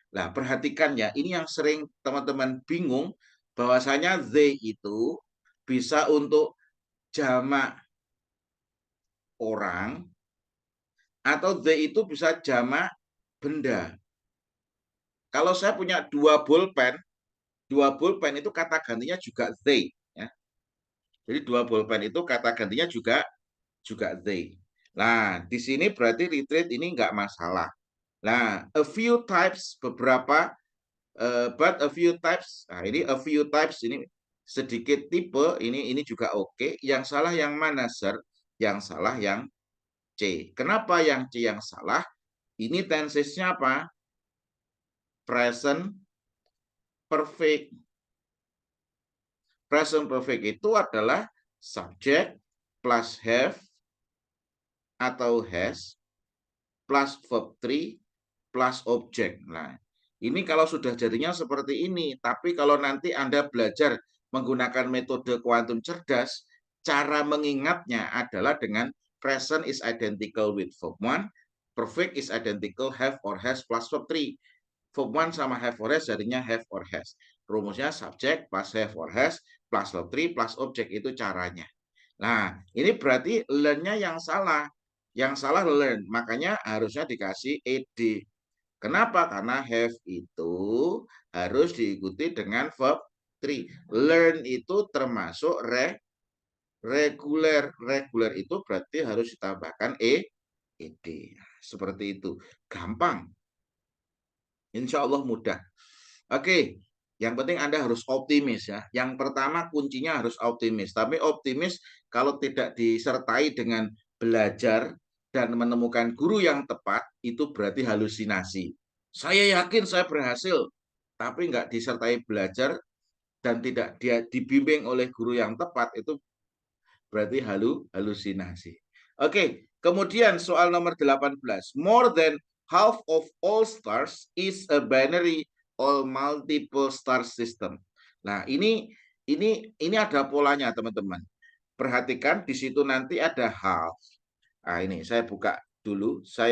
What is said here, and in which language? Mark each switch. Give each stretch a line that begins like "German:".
Indonesian: Nah, perhatikan ya, ini yang sering teman-teman bingung, bahwasanya they itu bisa untuk jamak orang, atau they itu bisa jamak benda. Kalau saya punya 2 pulpen itu kata gantinya juga they. Ya. Jadi 2 pulpen itu kata gantinya juga they. Nah, di sini berarti retreat ini enggak masalah. Nah, a few types, beberapa, but a few types. Nah, ini a few types ini sedikit tipe, ini juga oke. Yang salah yang mana, Sir? Yang salah yang C. Kenapa yang C yang salah? Ini tensesnya apa? Present perfect. Present perfect itu adalah subject plus have atau has plus verb 3 plus object. Nah, ini kalau sudah jadinya seperti ini, tapi kalau nanti Anda belajar menggunakan metode kuantum cerdas, cara mengingatnya adalah dengan
English: present is identical with verb 1, perfect is identical have or has plus verb 3.
Indonesian: Verb 1 sama have or has jadinya have or has. Rumusnya subject plus have or has plus verb 3 plus object, itu caranya. Nah, ini berarti learn-nya yang salah. Yang salah learn, makanya harusnya dikasih ed. Kenapa? Karena have itu harus diikuti dengan verb 3. Learn itu termasuk reguler. Reguler itu berarti harus ditambahkan Ide. Seperti itu. Gampang. Insya Allah mudah. Oke, yang penting Anda harus optimis ya. Yang pertama kuncinya harus optimis. Tapi optimis kalau tidak disertai dengan belajar dan menemukan guru yang tepat, itu berarti halusinasi. Saya yakin saya berhasil, tapi nggak disertai belajar dan tidak dia dibimbing oleh guru yang tepat, itu berarti halusinasi. Oke, kemudian soal nomor 18.
English: More than half of all stars is a binary or multiple star system.
Indonesian: Nah, ini ada polanya, teman-teman. Perhatikan di situ nanti ada half. Nah, ini saya buka dulu.